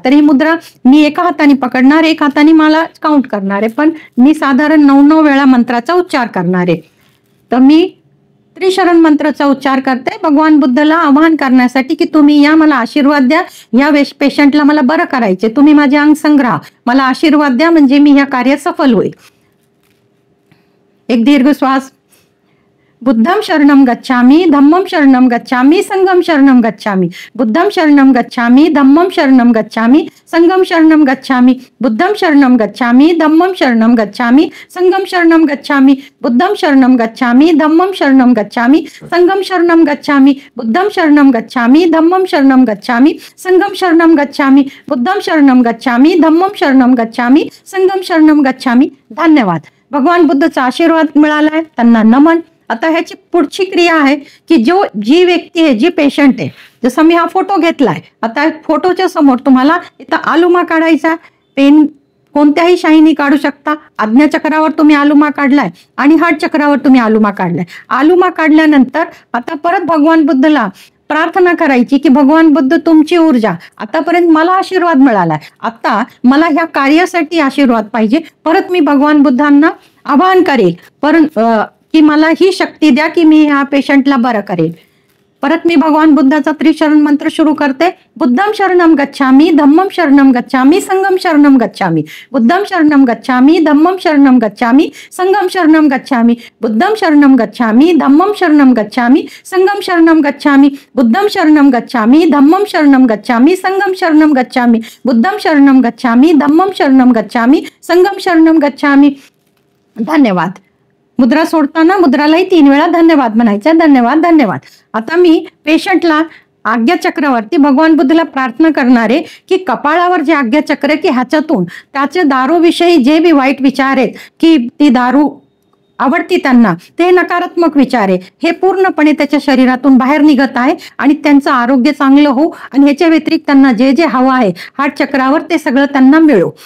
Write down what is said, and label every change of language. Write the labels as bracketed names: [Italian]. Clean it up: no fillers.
[Marathi] तर ही मुद्रा मी एका हाताने पकडणार, एक हाताने मला काउंट करणार आहे, पण मी साधारण 9 वेळा मंत्राचा उच्चार करणार आहे. तर मी त्रिशरण मंत्राचा उच्चार करते भगवान बुद्धाला आवाहन करण्यासाठी की तुम्ही या, मला आशीर्वाद द्या, या पेशंटला मला बरं करायचे, तुम्ही माझे अंग संग्रहा, मला आशीर्वाद द्या म्हणजे मी ह्या कार्यात सफल होईल. एक दीर्घ श्वास. [Pali] बुद्धम शरणम गच्छामी, धम्मम शरणम गच्छामी, संगम शरणम गच्छामी. बुद्धम शरणम गच्छामी, धम्मम शरणम गच्छामी, संगम शरणम गच्छामी. बुद्धम शरणम गच्छामी, धम्मम शरणम गच्छामी, संगम शरणम गच्छामी. बुद्धम शरणम गच्छामी, धम्मम शरणम गच्छामी, संगम शरणम गच्छामी. बुद्धम शरणम गच्छामी, धम्मम शरणम गच्छामी, संगम शरणम गच्छामी. बुद्धम शरणम गच्छामी, धम्मम शरणम गच्छामी, संगम शरणम गच्छामी. [Marathi] धन्यवाद. भगवान बुद्धचा आशीर्वाद मिळालाय, त्यांना नमन. आता ह्याची पुढची क्रिया आहे की जी व्यक्ती आहे, जी पेशंट आहे, जसं मी हा फोटो घेतलाय, आता फोटोच्या समोर तुम्हाला इथं आलुमा काढायचा. पेन कोणत्याही शाईनी काढू शकता. आज्ञा चक्रावर तुम्ही आलुमा काढलाय आणि हार्ट चक्रावर तुम्ही आलुमा काढलाय. आलुमा काढल्यानंतर आता परत भगवान बुद्धला प्रार्थना करायची की भगवान बुद्ध तुमची ऊर्जा, आतापर्यंत मला आशीर्वाद मिळालाय, आता मला ह्या कार्यासाठी आशीर्वाद पाहिजे. परत मी भगवान बुद्धांना आवाहन करेल की मला ही शक्ती द्या की मी ह्या पेशंटला बरं करेल. परत मी भगवान बुद्धाचा त्रिशरण मंत्र सुरू करते. [Pali] बुद्धम शरणम गच्छामी, धम्मम शरणम गच्छामी, संगम शरणम गच्छामी. बुद्धम शरणम गच्छामी, धम्मम शरणम गच्छामी, संगम शरणम गच्छामी. बुद्धम शरणम गच्छामी, धम्मम शरणम गच्छामी, संगम शरणम गच्छामी. बुद्धम शरणम गच्छामी, धम्मम शरणम गच्छामी, संगम शरणम गच्छामी. बुद्धम शरणम गच्छामी, धम्मम शरणम गच्छामी, संगम शरणम गच्छामी. [Marathi] धन्यवाद. मुद्रा सोडताना मुद्रालाही 3 वेळा धन्यवाद म्हणायचा. धन्यवाद, धन्यवाद. आता मी पेशंटला आज्ञा चक्रावरती भगवान बुद्धला प्रार्थना करणारे की कपाळावर जे आज्ञा चक्र की ह्याच्यातून त्याचे दारूविषयी जे बी वाईट विचार आहेत की ती दारू आवडती त्यांना, ते नकारात्मक विचार आहे, हे पूर्णपणे त्याच्या शरीरातून बाहेर निघत आहे आणि त्यांचं आरोग्य चांगलं हो आणि ह्याच्या व्यतिरिक्त त्यांना जे जे हवं आहे हार्ट चक्रावर ते सगळं त्यांना मिळो.